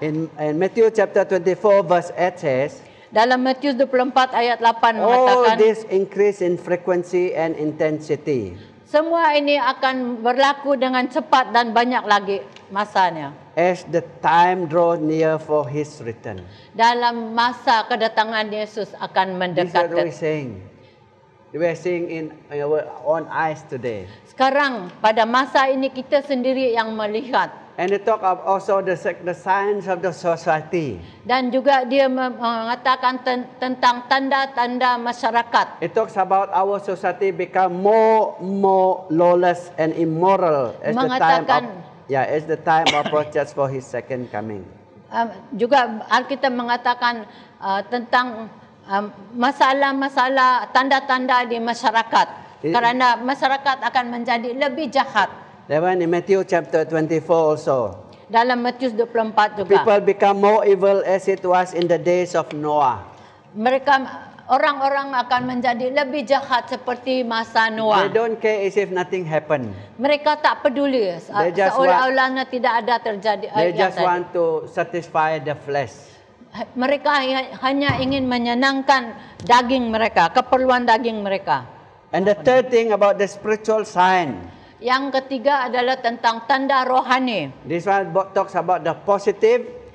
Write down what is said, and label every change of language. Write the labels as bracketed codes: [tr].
[en] In Matthew chapter 24 verse 8 says, [ms] Dalam Matius 24 ayat 8 [en] all [ms] mengatakan, [en] this increase in frequency and intensity. [ms] Semua ini akan berlaku dengan cepat dan banyak lagi masanya. [en] as the time draws near for his return. [ms] Dalam masa kedatangan Yesus akan [en] This is what we're [ms] mendekat. [en] saying. We are seeing in our own eyes today. [ms] Sekarang pada masa ini kita sendiri yang melihat. [en] And they talk of also the signs of the society. [ms] Dan juga dia mengatakan tentang tanda-tanda masyarakat. [en] It talks about our society become more lawless and immoral as [ms] Mengatakan- [en] as the time approaches for his second coming. [ms] Juga Alkitab mengatakan tentang masalah-masalah tanda-tanda di masyarakat. Kerana masyarakat akan menjadi lebih jahat. [en] That one in Matthew chapter 24 also. [ms] Dalam Matius 24 juga. [en] People become more evil as it was in the days of Noah. [ms] Orang-orang akan menjadi lebih jahat seperti masa [en] They [ms] Noah. [en] don't care as if nothing happened. [ms] Mereka tak peduli [en] They just [ms] seolah-olahnya tidak ada terjadi. [en] They just [ms] tadi. [en] want to satisfy the flesh. [ms] Mereka hanya ingin menyenangkan daging mereka, keperluan daging mereka. [en] And the third thing about the spiritual sign. [ms] Yang ketiga adalah tentang tanda rohani. [en] This one talks about the positive